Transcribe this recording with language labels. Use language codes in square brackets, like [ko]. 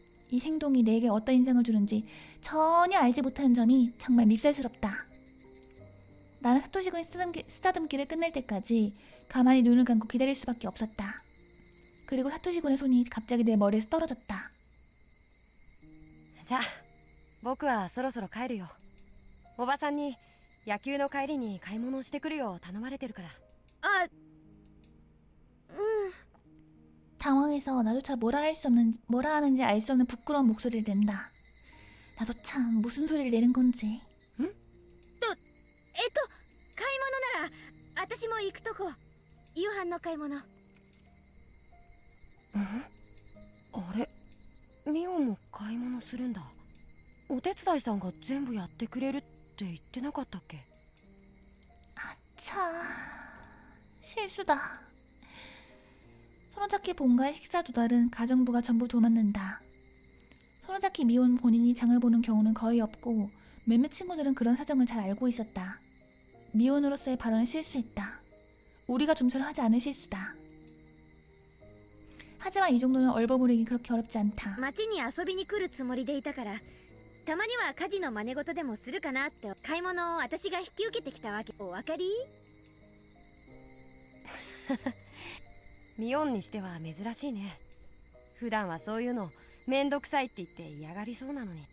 [ko] 이 행동이 내게 어떤 인상을 주는지 전혀 알지 못하는 점이 정말 밉살스럽다. 나는 사토시 군의 쓰다듬기를 끝낼 때까지 가만히 눈을 감고 기다릴 수밖에 없었다. 그리고 사토시 군의 손이 갑자기 내 머리에서 떨어졌다. [ja] じゃあ僕はそろそろ帰るよ。おばさんに野球の帰りに買い物をしてくるよう頼まれてるから。 [ko] 당황해서 나조차 뭐라 하는지 알 수 없는 부끄러운 목소리를 낸다. 나도 참 무슨 소리를 내는 건지. [ja] 買い物なら私も行くとこ。夕飯の買い物。あれ、ミオンも買い物するんだ。お手伝いさんが全部やってくれるって言ってなかったっけ？ [ko] 차... 실수다. 손오자키 본가의 식사 도달은 가정부가 전부 도맡는다. 손오자키 미혼 본인이 장을 보는 경우는 거의 없고 몇몇 친구들은 그런 사정을 잘 알고 있었다. 미혼으로서의 발언을 실수했다. 우리가 좀처럼 하지 않은 실수다. 하지만 이 정도는 얼버무리기 그렇게 어렵지 않다. [ja] 町に遊びに来るつもりでいたから、たまには家事の真似事でもするかなって。買い物を私が引き受けてきたわけ。お分かり？ミオンにしては珍しいね。普段はそういうのめんどくさいって言って嫌がりそうなのに。